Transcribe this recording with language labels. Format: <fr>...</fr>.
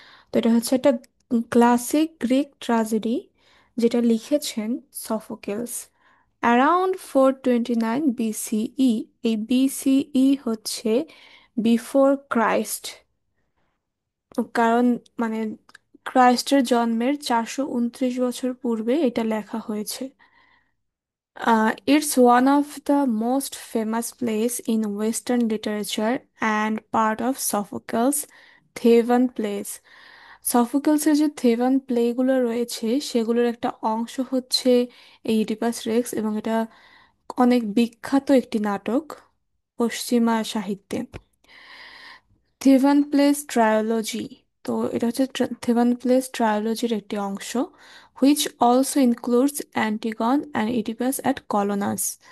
<bn>তো এটা হচ্ছে একটা ক্লাসিক গ্রিক ট্রাজেডি যেটা লিখেছেন সফোক্লেস অ্যারাউন্ড 429 বিসিই। এই বিসিই হচ্ছে বিফোর ক্রাইস্ট, কারণ মানে ক্রাইস্টের জন্মের 429 বছর পূর্বে এটা লেখা হয়েছে।</bn> <en>It's one of the most famous plays in Western literature and part of Sophocles' Theban plays.</en> <bn>সফোক্লেসের যে থেবান প্লেগুলো রয়েছে সেগুলোর একটা অংশ হচ্ছে এই ইডিপাস রেক্স, এবং এটা অনেক বিখ্যাত একটি নাটক পশ্চিমা সাহিত্যে। থেবান প্লেস ট্রায়োলজি, তো এটা হচ্ছে থেবান প্লেস ট্রায়োলজির একটি অংশ,</bn> <en>Which also includes Antigone and Oedipus at Colonus.</en>